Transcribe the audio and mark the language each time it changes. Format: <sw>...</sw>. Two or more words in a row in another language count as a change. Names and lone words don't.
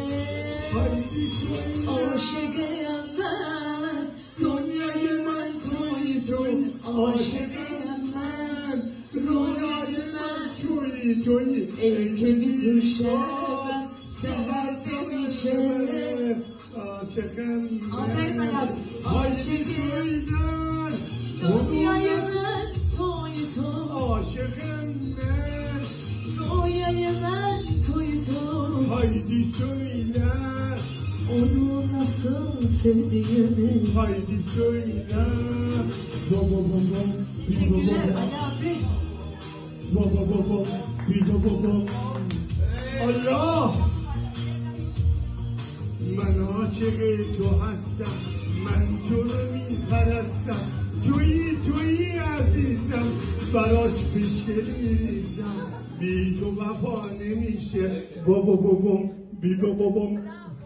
<fa>عاشقم من دنیای من توی تو عاشقم من رویای من ای که بی تو شبم سهر نمیشه آفرین آقا عاشقم دنیای من توی تو</fa> <tr>Aşıkım ben.</tr> <fa>رویای من توی تو</fa> <tr>Haydi söyle. onu nasıl sevdiğimi Haydi söyle. Baba baba. Teşekkürler Ali abi. Baba baba. Baba. Allah.</tr> <fa>من عاشق تو هستم من تو رو میپرستم تویی عزیزم براش پیشگل میریزم بی تو وفا نمیشه بابا بی بابا</fa>